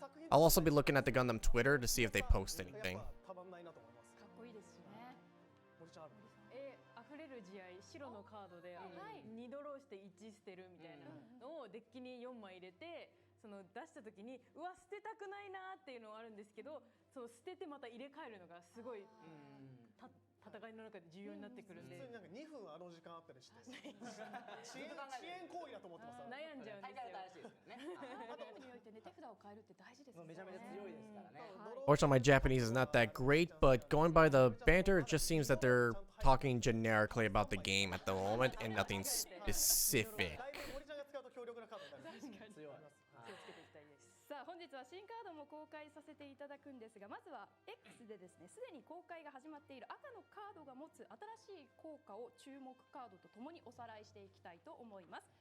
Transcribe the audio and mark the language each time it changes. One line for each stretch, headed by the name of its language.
English: I'll also be looking at the Gundam Twitter to see if they post anything.
Japanese: たまんないなと思います。かっこいいですしね。森ちゃんある？溢れる試合白のカードではい 2ドローして1捨てるみたいなのをデッキに4枚入れてその出した時にうわ捨てたくないなっていうのはあるんですけど、その捨ててまた入れ替えるのがすごい戦いの中で重要になってくるんで普通になんか2分あの時間あったりして遅延行為だと思ってます。悩んじゃうん大ですよ。会新しいですよね。ゲームにおいてね手札を変えるって大事ですよね。めちゃめちゃ強いですからね。
English: Fortunately, my Japanese is not that great, but going by the banter, it just seems that they're talking generically about the game at the moment and nothing specific.
Japanese: 森ちゃんが使うと強力なカードになる。強い。気をつけていきたいです。さあ本日日は新カードも公開させていただくんですが、まずは X でですね、すでに公開が始まっている赤のカードが持つ新しい効果を注目カードとともにおさらいしていきたいと思います。